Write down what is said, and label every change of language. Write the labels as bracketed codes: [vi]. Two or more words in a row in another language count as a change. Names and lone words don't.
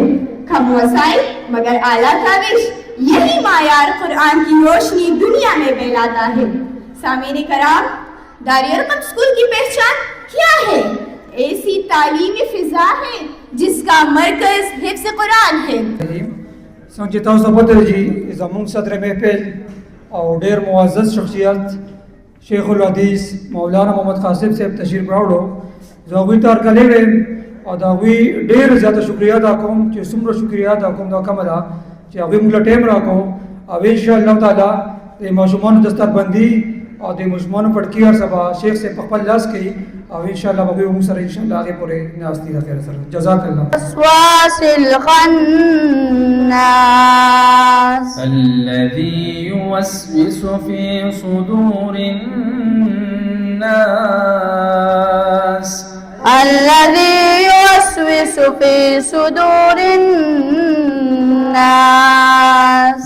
[ur] کم وسائل مگر اعلیٰ کاوش، یہی معیار قرآن کی روشنی دنیا میں پھیلاتا ہے۔ سامعین کرام، دائرہ رقم اسکول کی پہچان کیا ہے؟ ایسی تعلیمی فضا ہے جس کا مرکز حفظ قرآن ہے۔ [ps] څنګه تاسو ته پته جی زموږ صدر محفل او ډیر معزز شخصیت شیخ الحدیث مولانا محمد قاسم صاحب تشریف راوړو، زه هغوی ته هرکلی وایم او د هغوی ډېر زیاته شکریه ادا کوم چې څومره شکریه ادا کوم دا کمه ده چې هغوی موږ له ټایم راکړو، او [ar] انشاءالله تعالی [ps] د ماشومانو دستربندي او د ماشومانو پټکي هر څه به شیخ صاحب په خپل لاس کوي، او انشاءالله به هغوی موږ سره انشاءالله هغې پورې ناستي ده خیر سره. [ar] جزاک الله. وسواس الخناس الذي يوسوس في صدور الناس الذي يوسوس في صدور الناس